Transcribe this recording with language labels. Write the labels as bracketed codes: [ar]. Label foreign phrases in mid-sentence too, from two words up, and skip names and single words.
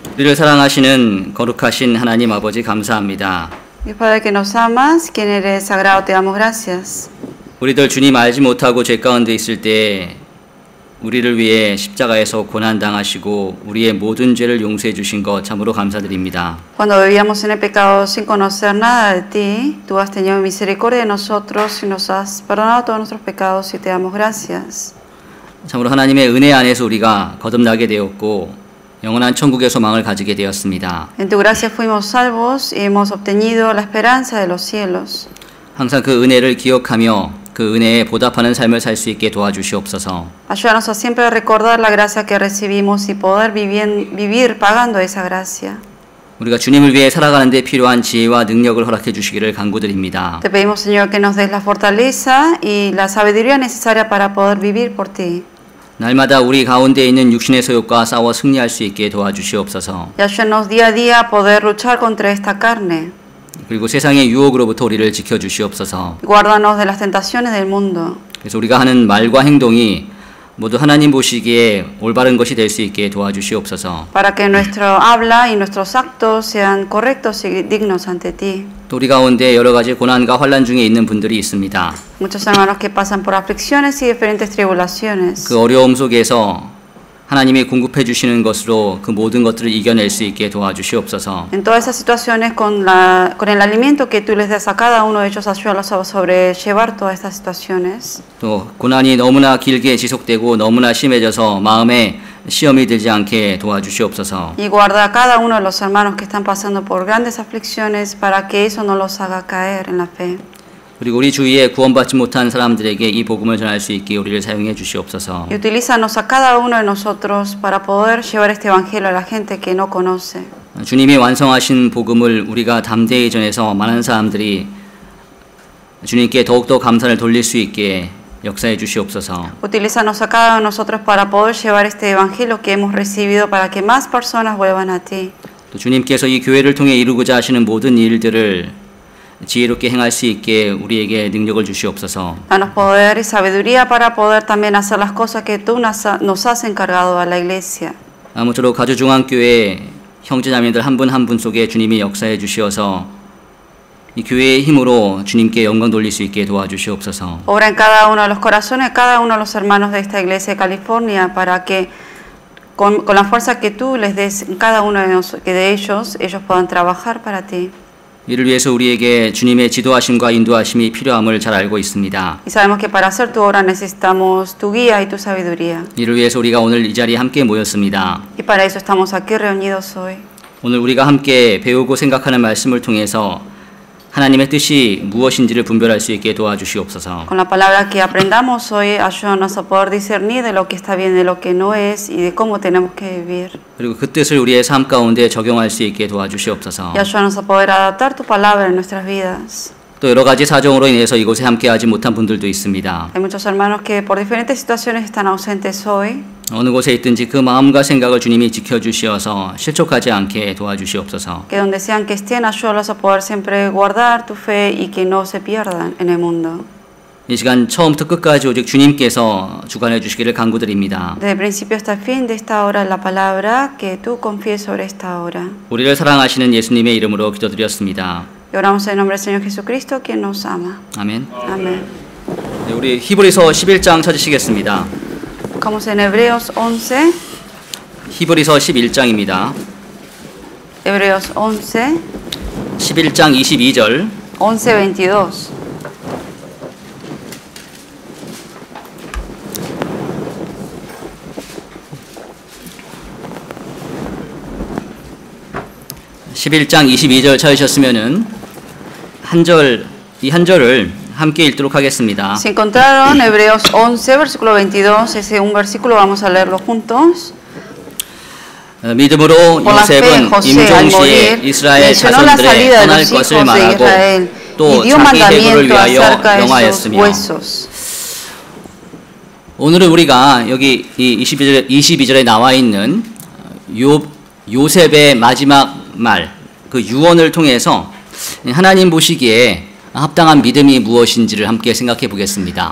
[ko] 우리를 사랑하시는 거룩하신 하나님 아버지 감사합니다. [es] Dios Padre que nos amas, quien eres sagrado, te damos gracias. [ko] 우리들 주님 알지 못하고 죄 가운데 있을 때 우리를 위해 십자가에서 고난 당하시고 우리의 모든 죄를 용서해 주신 것 참으로 감사드립니다. [es] Cuando vivíamos en el pecado sin conocer nada de ti, tú has tenido misericordia de nosotros y nos has perdonado todos nuestros pecados y te damos gracias. [ko] 참으로 하나님의 은혜 안에서 우리가 거듭나게 되었고 영원한 천국의 소망을 가지게 되었습니다. [es] En tu gracia fuimos salvos y hemos obtenido la esperanza de los cielos. [ko] 항상 그 은혜를 기억하며 그 은혜에 보답하는 삶을 살 수 있게 도와주시옵소서. [es] Ayúdanos a siempre recordar la gracia que recibimos y poder vivir pagando esa gracia. [ko] 우리가 주님을 위해 살아가는 데 필요한 지혜와 능력을 허락해 주시기를 간구드립니다. [es] Te pedimos, Señor, que nos des la fortaleza y la sabiduría necesaria para poder vivir por ti. [ko] 날마다 우리 가운데 있는 육신의 소욕과 싸워 승리할 수 있게 도와주시옵소서. [es] Y ayúdanos día a día a poder luchar contra esta carne. [ko] 그리고 세상의 유혹으로부터 우리를 지켜주시옵소서. [es] Guárdanos de las tentaciones del mundo. [ko] 그래서 우리가 하는 말과 행동이 모두 하나님 보시기에 올바른 것이 될 수 있게 도와주시옵소서. [es] Para que nuestro habla y nuestros actos sean correctos y dignos ante ti. [ko] 또 우리 가운데 여러 가지 고난과 환난 중에 있는 분들이 있습니다. [es] Muchos hermanos que pasan por aflicciones y diferentes tribulaciones. [ko] 그 어려움 속에서 하나님이 공급해 주시는 것으로 그 모든 것들을 이겨낼 수 있게 도와주시옵소서. [es] En todas esas situaciones, con el alimento que tú les das a cada uno de ellos, ayúdalos a sobrellevar todas estas situaciones. [ko] 또 고난이 너무나 길게 지속되고 너무나 심해져서 마음에 시험이 들지 않게 도와주시옵소서. [es] Y guarda a cada uno de los hermanos que están pasando por grandes aflicciones para que eso no los haga caer en la fe. [ko] 그리고 우리 주위에 구원받지 못한 사람들에게 이 복음을 전할 수 있게 우리를 사용해 주시옵소서. [es] Y utilízanos a cada uno de nosotros para poder llevar este evangelio a la gente que no conoce. [ko] 주님이 완성하신 복음을 우리가 담대히 전해서 많은 사람들이 주님께 더욱더 감사를 돌릴 수 있게 역사해 주시옵소서. [es] Utilízanos a cada uno de nosotros para poder llevar este evangelio que hemos recibido para que más personas vuelvan a ti. [ko] 또 주님께서 이 교회를 통해 이루고자 하시는 모든 일들을 지혜롭게 행할 수 있게 우리에게 능력을 주시옵소서. [es] Danos poder y sabiduría para poder también hacer las cosas que tú nos has encargado a la iglesia. [ko] 아무쪼록 가주중앙교회 형제자매들 한 분 한 분 속에 주님이 역사해 주시어서 이 교회의 힘으로 주님께 영광 돌릴 수 있게 도와주시옵소서. [es] Obra en cada uno de los corazones, cada uno de los hermanos de esta iglesia de California, para que con la fuerza que tú les des en cada uno de ellos puedan trabajar para ti. [ko] 이를 위해서 우리에게 주님의 지도하심과 인도하심이 필요함을 잘 알고 있습니다. [es] Y sabemos que para hacer tu obra necesitamos tu guía y tu sabiduría. [ko] 이를 위해서 우리가 오늘 이 자리에 함께 모였습니다. [es] Y para eso estamos aquí reunidos hoy. [ko] 오늘 우리가 함께 배우고 생각하는 말씀을 통해서 하나님의 뜻이 무엇인지를 분별할 수 있게 도와주시옵소서. [es] Con la palabra que aprendamos hoy, ayúdanos a poder discernir de lo que está bien, de lo que no es y de cómo tenemos que vivir. [ko] 그리고 그 뜻을 우리의 삶 가운데 적용할 수 있게 도와주시옵소서. [es] Y ayúdanos a poder adaptar tu palabra en nuestras vidas. [ko] 또 여러 가지 사정으로 인해서 이곳에 함께하지 못한 분들도 있습니다. [es] Hay muchos hermanos que por diferentes situaciones están ausentes hoy. [ko] 어느 곳에 있든지 그 마음과 생각을 주님이 지켜주시어서 실족하지 않게 도와주시옵소서. [es] Que donde sean que estén, ayúdalos a poder siempre guardar tu fe y que no se pierdan en el mundo. [ko] 이 시간 처음부터 끝까지 오직 주님께서 주관해 주시기를 간구드립니다. [es] Desde el principio hasta el fin de esta hora la palabra que tú confíes sobre esta hora. [ko] 우리를 사랑하시는 예수님의 이름으로 기도드렸습니다. [es] Y oramos en el nombre del Señor Jesucristo, quien nos ama. [ko] 아멘. [es] Amén. [ko] 네, 우리 히브리서 11장 찾으시겠습니다. [es] Buscamos en Hebreos 11. [ko] 히브리서 11장입니다. [es] Hebreos 11, [ko] 11장 22절. [es] 11:22. [ko] (11장 22절) 찾으셨으면은 이 한 절을 함께 읽도록 하겠습니다. [es] Si encontraron Hebreos 11, versículo 22, ese un versículo vamos a leerlo juntos. [ko] 믿음으로 요셉은 임종시에 이스라엘 자손들의 떠날 것을 말하고 또 자기 해부를 위하여 명하였으며. 오늘은 우리가 여기 이 22절에 나와 있는 요셉의 마지막 말, 그 유언을 통해서 하나님 보시기에 합당한 믿음이 무엇인지를 함께 생각해 보겠습니다.